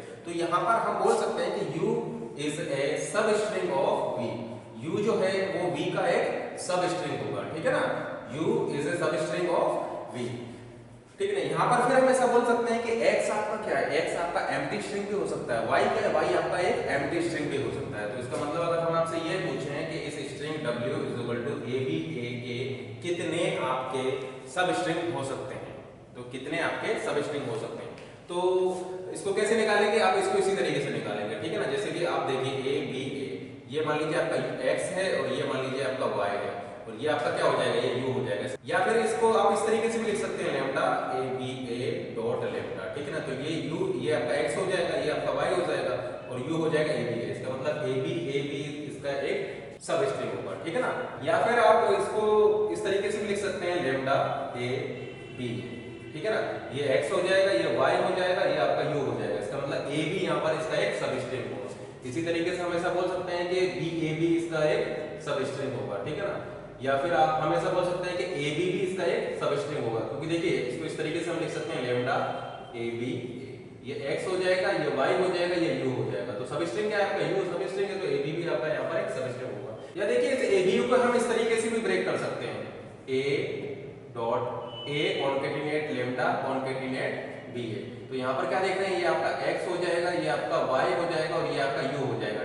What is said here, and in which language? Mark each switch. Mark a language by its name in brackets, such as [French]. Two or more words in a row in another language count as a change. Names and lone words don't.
[Hindi] तो यहाँ पर हम बोल सकते हैं कि u [English] is a substring of [Hindi] V, u जो है वो V का एक सब स्ट्रिंग होगा, ठीक है ना। [English] u is a substring of v. [Hindi] ठीक है, यहाँ पर फिर हम ऐसा बोल सकते हैं कि x आपका क्या है, x आपका [English] empty string [Hindi] भी हो सकता है, y क्या है, y आपका एक [English] empty string [Hindi] भी हो सकता है। तो इसका मतलब अगर हम आपसे ये पूछें कि इस स्ट्रिंग w [English] is equal to [Hindi] a b a के कितने आपके सब स्ट्रिंग हो सकते हैं, तो कितने आपके सब स्ट्रिंग हो सकते हैं, तो इसको कैसे निकालेंगे, आप इसको इसी तरीके से निकालेंगे। ठीक है ना, जैसे कि आप देखिए a b a, ये मान लीजिए आपका x है और ये मान लीजिए आपका y है, और ये आपका क्या हो जाएगा, ये u हो जाएगा। या फिर इसको आप इस तरीके से भी लिख सकते हैं लैम्डा a b a डॉट लैम्डा। ठीक है ना, तो ये u ये आपका x हो जाएगा, ये आपका y हो जाएगा और u हो जाएगा a b a। इसका मतलब a b इसका एक सब स्ट्रिंग होगा। ठीक है ना, या फिर आप इसको इस तरीके से भी लिख सकते हैं लैम्डा a b। ठीक है ना, ये x हो जाएगा, ये y हो जाएगा, ये आपका u हो जाएगा। इसका मतलब a b यहाँ पर इसका एक सब स्ट्रिंग होगा। इसी तरीके से हम ऐसा बोल सकते हैं कि b a b इसका एक सब स्ट्रिंग होगा। ठीक है ना, या फिर आप हम ऐसा बोल सकते हैं कि a b भी इसका एक सब स्ट्रिंग होगा, क्योंकि देखिए इसको इस तरीके से हम लिख सकते हैं लैम्डा a b a, ये x हो जाएगा, ये y हो जाएगा, ये u हो जाएगा। तो सब स्ट्रिंग क्या है आपका, u सब स्ट्रिंग है, तो a b भी आपका यहाँ पर एक सब स्ट्रिंग होगा। या देखिए इस a b u को हम इस तरीके से भी ब्रेक कर सकते हैं, a डॉट a [English] concatenate lambda concatenate [Hindi] b है। तो यहाँ पर क्या देख रहे हैं, ये आपका x हो जाएगा, ये आपका y हो जाएगा और ये आपका u हो जाएगा।